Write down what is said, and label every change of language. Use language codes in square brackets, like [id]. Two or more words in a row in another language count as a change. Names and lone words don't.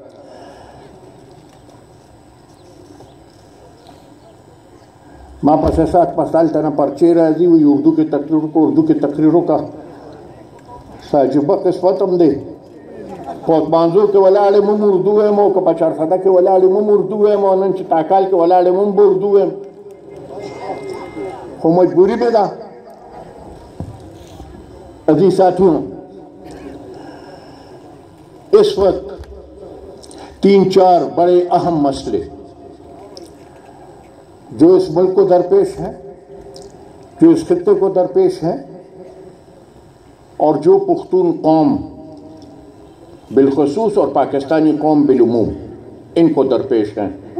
[ps] ما پس سات پسال ته نه پرچې راځي، وایي اردو کې تقریر وکړه، اردو کې تقریر وکړه. عجیبه قسمت هم دی، په مانځور کې ولاړ یم هم اردو وایم، او که په چارسده کې ولاړ یم هم اردو وایم، او نن چې تاکال کې ولاړ یم هم به اردو وایم، خو مجبوري مې ده. [ur] عزیز ساتھیوں، اس وقت 3-4 بڑے اہم مسئلے جو اس ملک کو درپیش ہیں، جو اس خطے کو درپیش ہیں، اور جو پختون قوم بالخصوص اور پاکستانی قوم بالعموم ان کو درپیش ہیں.